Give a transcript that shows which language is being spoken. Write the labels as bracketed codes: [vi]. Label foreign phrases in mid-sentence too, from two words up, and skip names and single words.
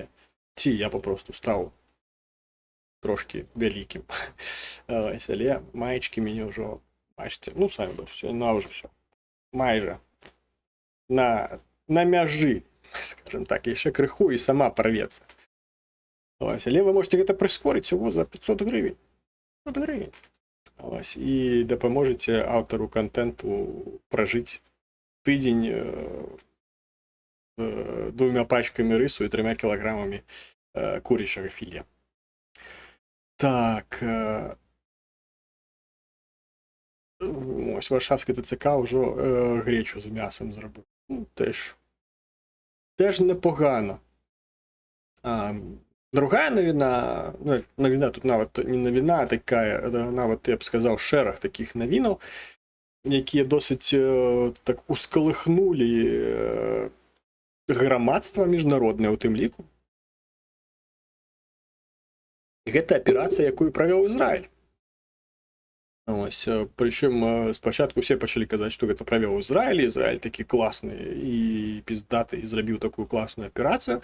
[be] Ці я попросту стаў трошки вялікім. Але маечкі мяне ўжо, бачыце, ну самі бачыце, на ўжо все. Майже на мяжы, скажем так, яшчэ крыху і сама парвецца. Але вы можете гэта прыскорыць всего за 500 гривень. 500 гривень. І дапаможаце аўтару контенту пражыць тыдзень 2 пачкамі рысу і 3 кілаграмамі курячага філе. Так. [uk] Ось Варшавське ТЦК ўжо гречу з мясом зробив. Ну, теж непогано. [be] Другая новина, ну, новина тут нават не новина, а такая, нават, я б сказав, шераг таких новинаў, які досить так ускалыхнули грамадства міжнароднае ў тым ліку. Гэта аперацыя, якую правёў Ізраіль. Ось, прычым спачатку все пачалі казаць, што гэта правёў Ізраіль, Ізраіль такі класны і піздаты, і зрабіў такую класную аперацыю.